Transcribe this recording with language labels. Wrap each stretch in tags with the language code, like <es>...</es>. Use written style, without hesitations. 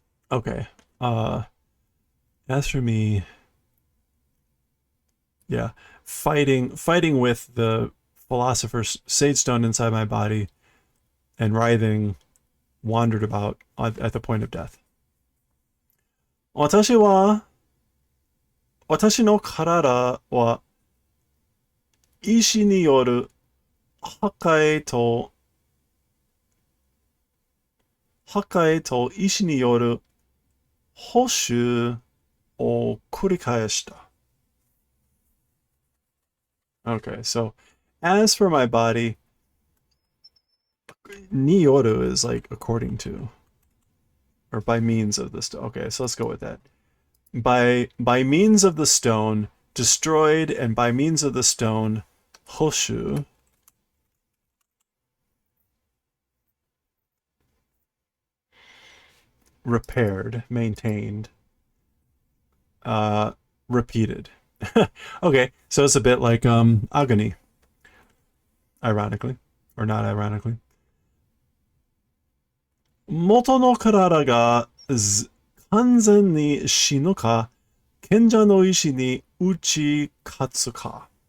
<en>Okay. As for me, yeah, fighting with the philosopher's sage stone inside my body and writhing, wandered about at the point of death.</en> <ja>私の体は石による破壊と石による補修を繰り返した。</ja> <en>Okay, so as for my body, ni yoru is like according to, or by means of the stone. Okay, so let's go with that. By means of the stone, destroyed, and by means of the stone, hoshu, repaired, maintained, repeated. Okay, so it's a bit like agony, ironically, or not ironically.</en> <ja>元の体が完全に死ぬか、賢者の石に打ち勝つか。</ja>